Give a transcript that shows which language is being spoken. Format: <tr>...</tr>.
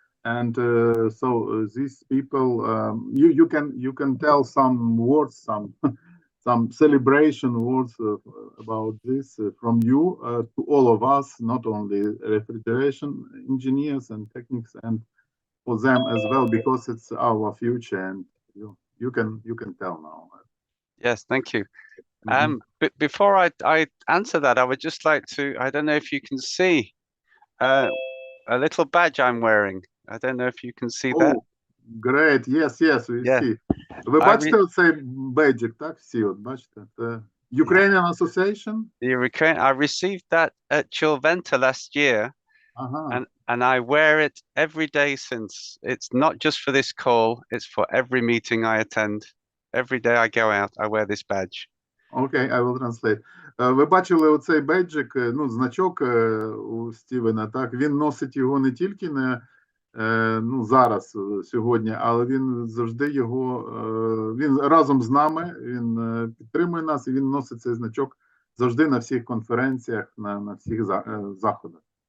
<en>And so these people, you can tell some words, some celebration words about this from you to all of us, not only refrigeration engineers and techniques, and for them as well, because it's our future, and you can tell now. Yes, thank you. But before I answer that, I would just like to, I don't know if you can see a little badge I'm wearing. I don't know if you can see that. Great, yes, we see.</en> <uk>Ви бачите оцей бейджик, так? Всі, от бачите? Це Ukrainian Association?</uk> <en>I received that at Chilventa last year, and I wear it every day since. It's not just for this call, it's for every meeting I attend. Every day I go out, I wear this badge. Okay, I will translate.</en> <uk>Ви бачили оцей бейджик, ну, значок у Стівена, так? Він носить його не тільки ну, зараз, сьогодні, але він завжди його, він разом з нами, він підтримує нас, і він носить цей значок завжди на всіх конференціях, на всіх заходах.</uk>